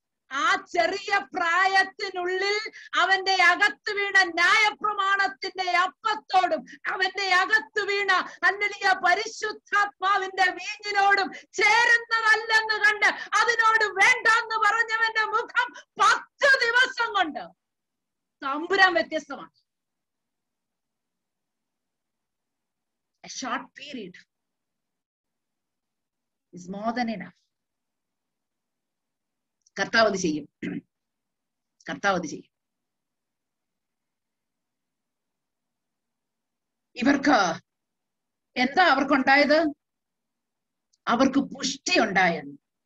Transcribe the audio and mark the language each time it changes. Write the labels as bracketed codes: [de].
[ml] ആ ചെറിയ പ്രായത്തിനുള്ളിൽ അവന്റെ അകത്ത് വീണ ന്യായപ്രമാണത്തിന്റെ അപ്പത്തോടും അവന്റെ അകത്ത് വീണ ഹല്ലേലൂയ പരിശുദ്ധാത്മാവിന്റെ വീഞ്ഞിനോടും ചേരുന്നതല്ലെന്ന് കണ്ട് അതിനോട് വേണ്ടെന്ന് പറഞ്ഞവന്റെ മുഖം 10 ദിവസം കൊണ്ട് തമ്പുരാൻ വ്യത്യസ്തമാണ്. [en] A short period is more than enough. [ml] കർത്താവ് അത് ചെയ്യും, കർത്താവ് അത് ചെയ്യും. ഇവർക്ക് എന്താ അവർക്കുണ്ടായത്? അവർക്ക് പുഷ്ടി ഉണ്ടായെന്ന്.